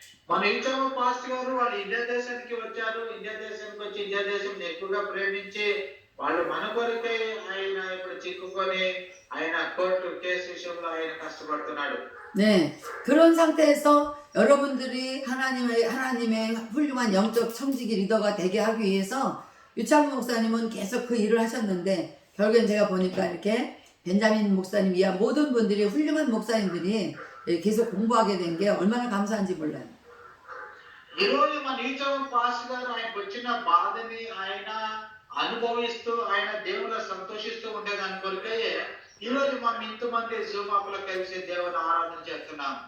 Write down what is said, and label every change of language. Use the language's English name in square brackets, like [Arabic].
[Telugu] మన ఇచ్చాము పాస్టర్ గారు వాళ్ళు ఇండియా దేశానికి వచ్చారు. ఇండియా దేశానికి వచ్చి ఇండియా దేశం ఎక్కువగా ప్రేమించి వాళ్ళు మన కొరకై ఆయన ఇప్పుడు చిక్కుకొని ఆయన కోర్టు కేసు విషయంలో ఆయన కష్టపడుతున్నాడు. [Korean] 네, 그런 상태에서 여러분들이 하나님의 훌륭한 영적 청지기 리더가 되게 하기 위해서 유창문 목사님은 계속 그 일을 하셨는데, 결국엔 제가 보니까 이렇게 벤자민 목사님 이하 모든 분들이 훌륭한 목사님들이 계속 공부하게 된 게 얼마나 감사한지 몰라요. [Telugu] ఈరోజు మన ఈచవ పాస్టర్ గారు ఆయనకు వచ్చిన బాధని ఆయన అనుభవిస్తూ ఆయన దేవునిలో సంతోషిస్తూ ఉండేదాని కొరకే ఈ రోజు మనం ఇంతమంది జూమ్ యాప్ లో కలిసి దేవుని ఆరాధన చేస్తున్నాం.